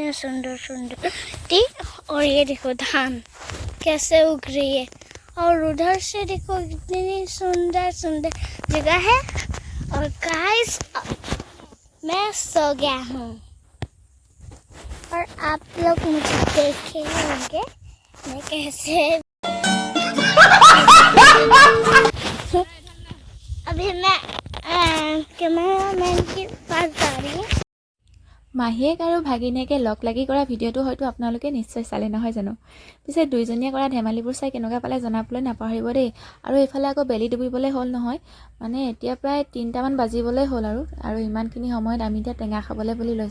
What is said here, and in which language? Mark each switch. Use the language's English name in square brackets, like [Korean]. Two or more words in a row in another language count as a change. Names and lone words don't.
[Hindi] सुंदर टी और ये देखो धान कैसे उग रही है और उधर से देखो कितनी सुंदर जगह है और गाइस मैं सो गया हूँ और आप लोग मुझे देखे होंगे मैं कैसे अभी मैं कैमरामैन के पास जा रही हूँ [Assamese] মাহীয়েক আৰু ভাগিনীয়েকে লগ লাগি কৰা ভিডিঅ'টো হয়তো আপোনালোকে নিশ্চয় চালে নহয় জানো পিছে দুইজনীয়ে কৰা ধেমালিবোৰ চাই কেনেকুৱা পালে জনাবলৈ নাপাহৰিব দেই আৰু এইফালে আকৌ বেলি ডুবিবলৈ হ'ল নহয় মানে এতিয়া প্ৰায় 3টামান বাজিবলৈ হ'ল আৰু ইমানখিনি সময়ত আমি এতিয়া টেঙা